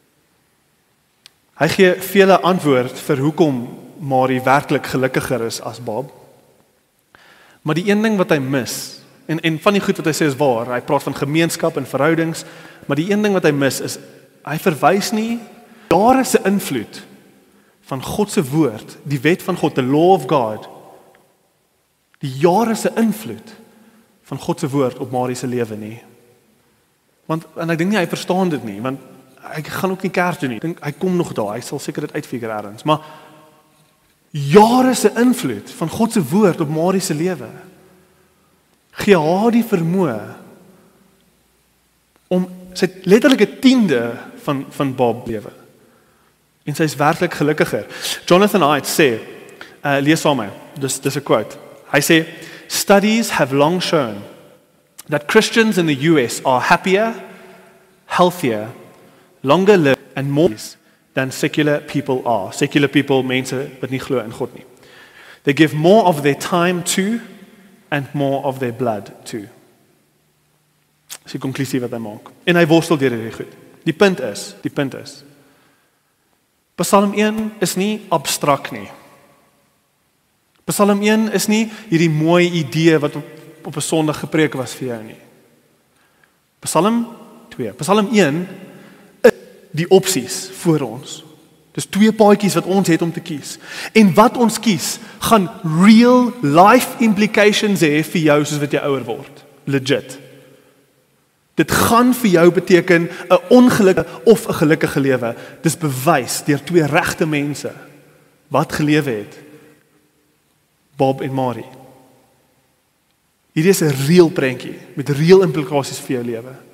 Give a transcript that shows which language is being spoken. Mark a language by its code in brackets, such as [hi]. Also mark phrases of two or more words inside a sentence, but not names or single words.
[af] Hy gee vele antwoord vir hoekom Mari werklik gelukkiger is as Bob. Maar die een ding wat hy mis, en van die goed wat hy sê is waar, hy praat van gemeenskap en verhoudings, maar die een ding wat hy mis is, hy verwys nie jare se invloed van God se woord, die wet van God, [en] the law of God, [af] die jare se invloed van God se woord op Mari se lewe nie. En ek dink nie hy verstaan dit nie, want hy gaan ook nie kerk toe nie. Ek dink hy kom nog daar, hy sal seker dit uitfigure ergens, maar jare se invloed van God se woord op Mari se lewe gee haar die vermoë om sy letterlik 'n tiende van Bob lewe. En sy is werklik gelukkiger. Jonathan Haidt sê, lees saam met my, dis 'n quote. Hy sê, [en] studies have long shown that Christians in the US are happier, healthier, longer lived and more than secular people are. Secular people, [af] mense wat nie glo in God nie. [en] They give more of their time to and more of their blood to. [af] Dis die konklusie wat hy maak. En hy worstel deur hierdie goed. Die punt is, Psalm 1 is nie abstrak nie. Psalm 1 is nie hierdie mooi idee wat op 'n Sondag gepreek was vir jou nie. Psalm 1 is die opsies voor ons. Dis 2 paadjies wat ons het om te kies. En wat ons kies, gaan [en] real life implications [af] hê vir jou soos wat jy ouer word. Legit. Dit gaan vir jou beteken 'n ongelukkige of 'n gelukkige lewe. Dis bewys deur 2 regte mense wat gelewe het. Bob en Mari. Hierdie is 'n real prentjie met real implikasies vir jou lewe.